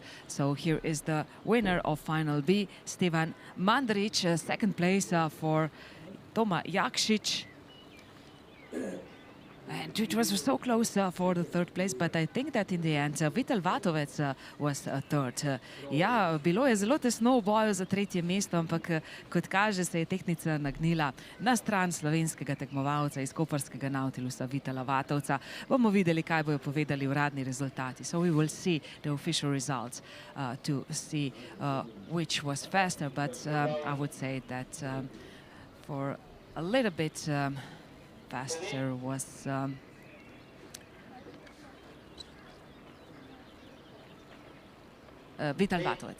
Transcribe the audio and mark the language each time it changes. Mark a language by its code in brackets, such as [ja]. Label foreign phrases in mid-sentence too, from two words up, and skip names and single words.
[en] So here is the winner of Final B, Stevan Mandarić, 2nd place for Toma Jakšić. And it was so close for the 3rd place, but I think that in the end Vital Vatovec was 3rd. [sl] Ja, bilo je zelo tesno v boju za 3. mesto, ampak kot kaže, se je tehtnica nagnila na stran slovenskega tekmovalca iz koparskega Nautilusa Vitala Vatovca. Bomo videli, kaj bojo povedali uradni rezultati. [en] So we will see the official results to see which was faster, but I would say that for a little bit faster was Vital Vatovec.